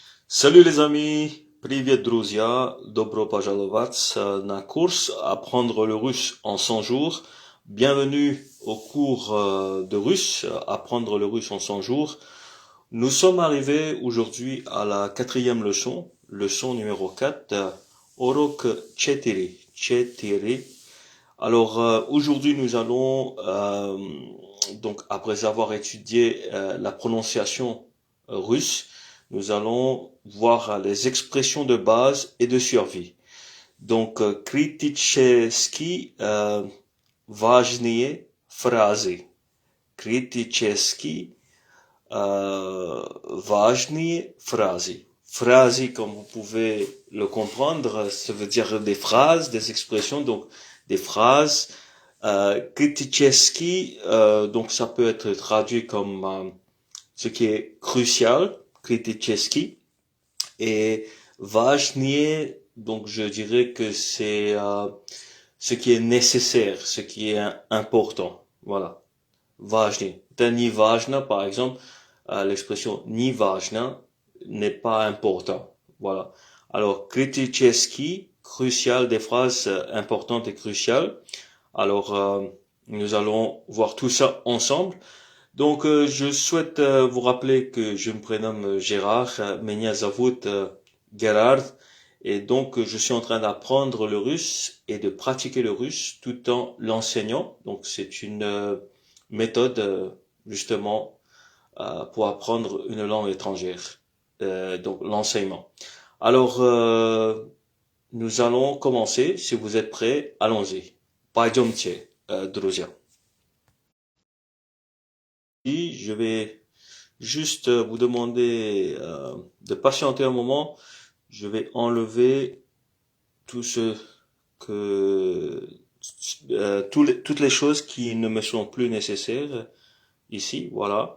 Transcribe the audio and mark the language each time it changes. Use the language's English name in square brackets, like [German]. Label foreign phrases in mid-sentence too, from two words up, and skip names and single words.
[French] Salut les amis, [Russian] Привет, друзья, добро пожаловать на course Apprendre le russe en 100 jours. [French] Bienvenue au cours de russe, Apprendre le russe en 100 jours. Nous sommes arrivés aujourd'hui à la quatrième leçon numéro 4, [Russian] урок четыре. Chetiri. [French] Alors aujourd'hui nous allons, donc après avoir étudié la prononciation russe, nous allons voir les expressions de base et de survie. [Russian] Donc критически важные фразы. Критически важные фразы. [French] Phrases, comme vous pouvez le comprendre, ça veut dire des phrases, des expressions, donc des phrases. Критически, donc ça peut être traduit comme ce qui est crucial, критически. Et важные, donc je dirais que c'est ce qui est nécessaire, ce qui est important. Voilà. [Russian] Важный. Это не важно, [French] par exemple, l'expression [Russian] не важно [French] n'est pas important. Voilà. Alors, критически, crucial, des phrases importantes et cruciales. Alors, nous allons voir tout ça ensemble. Donc, je souhaite vous rappeler que je me prénomme Gérard, [Russian] Меня зовут [French] Gerard, et donc je suis en train d'apprendre le russe et de pratiquer le russe tout en l'enseignant. Donc, c'est une méthode justement pour apprendre une langue étrangère, donc l'enseignement. Alors, nous allons commencer. Si vous êtes prêts, allons-y. [Russian] Пойдемте, друзья. [French] Et je vais juste vous demander de patienter un moment. Je vais enlever tout ce que toutes les choses qui ne me sont plus nécessaires ici, voilà.